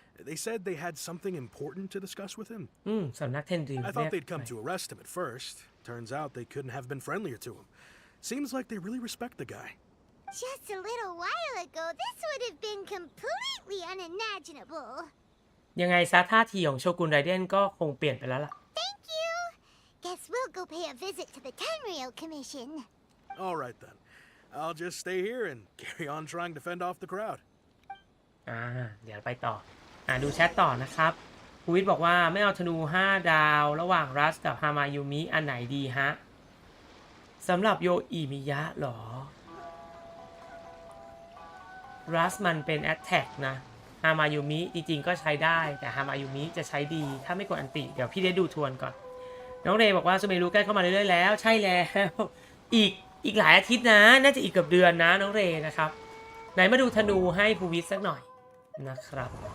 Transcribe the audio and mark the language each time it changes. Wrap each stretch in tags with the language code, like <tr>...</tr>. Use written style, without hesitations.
<en>They said they had something important to discuss with him.</en> <th>สำนักเทนริว</th> <en>I thought they'd come to arrest him at first. Turns out they couldn't have been friendlier to him. Seems like they really respect the guy. Just a little while ago, this would have been completely unimaginable.</en> <th>ยังไงซะท่าทีของโชกุนไรเดนก็คงเปลี่ยนไปแล้วล่ะ</th> <en>Thank you. Guess we'll go pay a visit to the Tenryo Commission. All right then. I'll just stay here and carry on trying to fend off the crowd.</en> <th>เดี๋ยวไปต่อดูแชทต่อนะครับภูวิทย์บอกว่าไม่เอาธนู5ดาวระหว่างรัสกับฮามายุมิอันไหนดีฮะสำหรับโยอิมิยะหรอ รัสมันเป็นแอตแทกนะฮามายุมิจริงๆก็ใช้ได้แต่ฮามายุมิจะใช้ดีถ้าไม่กดอันติเดี๋ยวพี่ได้ดูทวนก่อนน้องเรย์บอกว่าซูเมรุใกล้เข้ามาเรื่อยๆแล้วใช่แล้วอีกหลายอาทิตย์นะน่าจะอีกเกือบเดือนนะน้องเรย์นะครับไหนมาดูธนูให้ภูวิทย์สักหน่อยนะครับ</th>